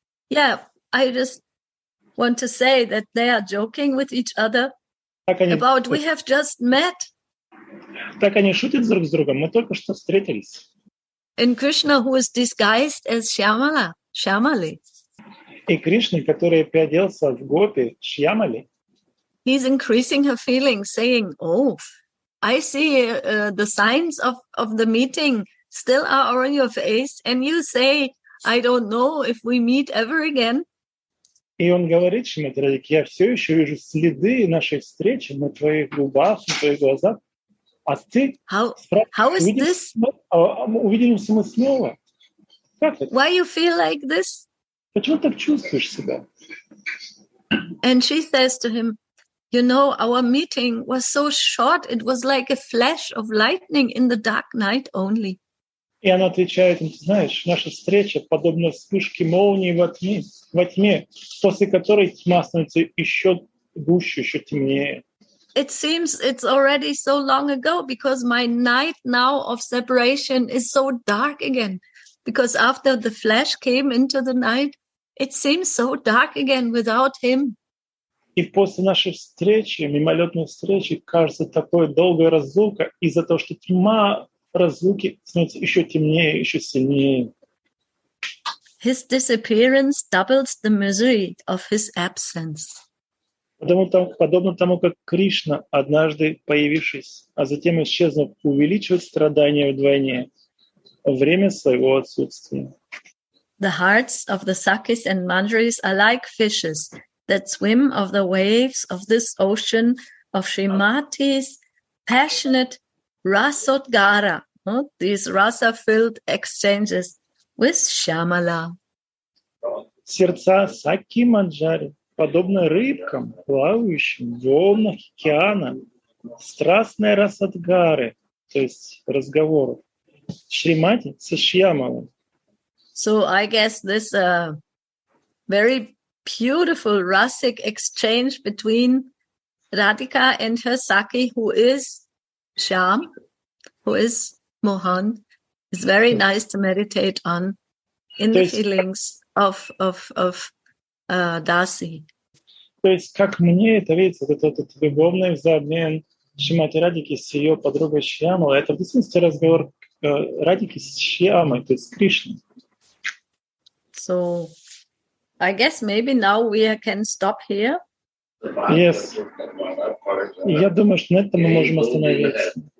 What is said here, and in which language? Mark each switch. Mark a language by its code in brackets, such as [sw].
[en] Yeah, I just want to say that they are joking with each other about we have just met. [ru] Так они шутят друг с другом, мы только что встретились. [en] And Krishna, who is disguised as Shyamali. [ru] И Кришна, который переоделся в гопи, Шьямали, [en] he's increasing her feelings, saying, oh, I see the signs of the meeting still are on your face, and you say, I don't know if we meet ever again. [ru] И он говорит, Шримати Радхике, я все еще вижу следы нашей встречи на твоих губах, на твоих глазах. А ты спрашиваешь, увидимся мы снова. Как это? [en] Why you feel like this? [ru] Почему так чувствуешь себя? [en] And she says to him, you know, our meeting was so short, it was like a flash of lightning in the dark night only. [ru] И она отвечает им, ты знаешь, наша встреча подобна вспышке молнии во тьме, после которой тьма становится еще гуще, еще темнее. [en] It seems it's already so long ago because my night now of separation is so dark again. Because after the flash came into the night, it seems so dark again without him. [ru] И после нашей встречи, мимолетной встречи, кажется такой долгой разлука из-за того, что тьма разлуки становится еще темнее, еще сильнее. [en] His disappearance doubles the misery of his absence. [ru] Подобно тому, как Кришна, однажды появившись, а затем исчезнув, увеличивает страдания вдвойне во время своего отсутствия. [en] The hearts of the Sakis and Manjaris are like fishes that swim of the waves of this ocean of Srimati's passionate rasodgara, these rasa-filled exchanges with Shyamala. [ru] Сердца Саки Манджари подобно рыбкам, плавающим в волнах океана, страстной расадгары, то есть разговоров, Шримати со Шьямалой. [en] So I guess this very beautiful rasic exchange between Radhika and her Saki, who is Shyam, who is Mohan, is very nice to meditate on in the feelings of Dasi. [ru] То есть, как мне это видится, этот любовный взаимообмен Шримати Радхики с ее подругой Шьямалой, это в действительности разговор Радхики с Шьямой, то есть с Кришной. [en] So I guess maybe now we can stop here. Yes. [ru] Я думаю, что на этом мы можем остановиться.